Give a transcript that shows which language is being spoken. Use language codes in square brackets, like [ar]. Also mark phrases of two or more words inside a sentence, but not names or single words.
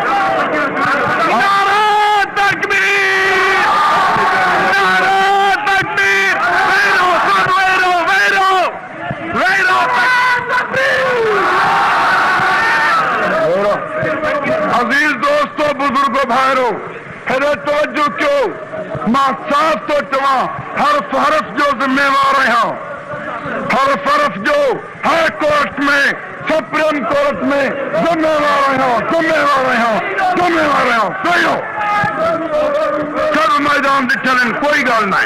[ur] نعرہ تکبیر، نعرہ تکبیر, [sd] वेरो वेरो वेरो वेरो [ur] عزیز دوستو، بزرگو، بھائیو, [sd] हेरे तवज्जो क्यों? मां साफ तो चवां, हरफ हरफ जो जिम्मेवार आहियां, हरफ हरफ जो [en] high court [sd] में, [en] supreme court [sd] में जिम्मेवार आहियां, जिम्मेवार आहियां, जिम्मेवार आहियां। सही सब मैदान ॾिठल आहिनि, कोई ॻाल्हि न आहे।